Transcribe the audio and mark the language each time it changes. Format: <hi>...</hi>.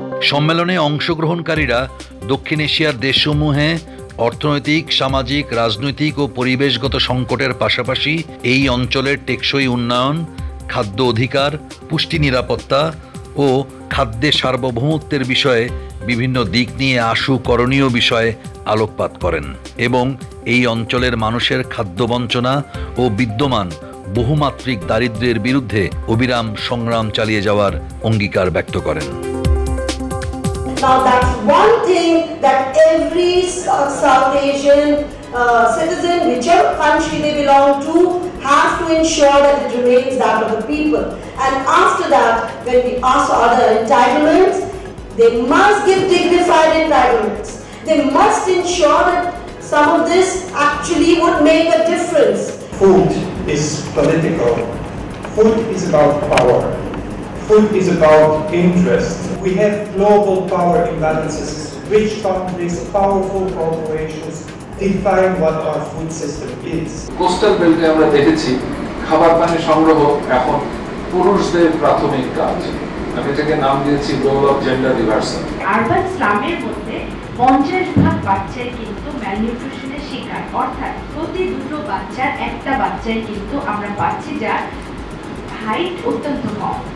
<bn>সম্মেলনে অংশগ্রহণকারীরা দক্ষিণ এশিয়ার দেশসমূহে অর্থনৈতিক, সামাজিক, রাজনৈতিক ও পরিবেশগত সংকটের পাশাপাশি এই অঞ্চলের টেকসই উন্নয়ন, খাদ্য অধিকার, পুষ্টি নিরাপত্তা ও খাদ্যের সার্বভৌমত্বের বিষয়ে বিভিন্ন দিক নিয়ে আশু করণীয় বিষয়ে আলোকপাত করেন এবং এই অঞ্চলের মানুষের খাদ্য বঞ্চনা ও বিদ্যমান বহুমাত্রিক দারিদ্র্যের বিরুদ্ধে অবিরাম সংগ্রাম চালিয়ে যাওয়ার অঙ্গীকার ব্যক্ত করেন।</bn> <en>Now that's one thing that every South Asian citizen, whichever country they belong to, have to ensure that it remains that of the people. And after that, when we ask for other entitlements, they must give dignified entitlements. They must ensure that some of this actually would make a difference. Food is political. Food is about power. Food is about interest. We have global power imbalances. Rich countries, powerful corporations define what our food system is.</en> <bn>Coastal বেল্টে আমরা দেখেছি খাবার পানি সংগ্রহ এখন পুরুষদের প্রাথমিক কাজ। আমি এটাকে নাম দিয়েছি</bn> <en>Role of gender reversal.</en> <bn>Urban স্লামের মধ্যে 50% বাচ্চাই কিন্তু ম্যালনিউট্রিশনের শিকার, অর্থাৎ প্রতি দুটো বাচ্চার একটা বাচ্চাই কিন্তু আমরা পাচ্ছি যার হাইট অত্যন্ত কম।</bn>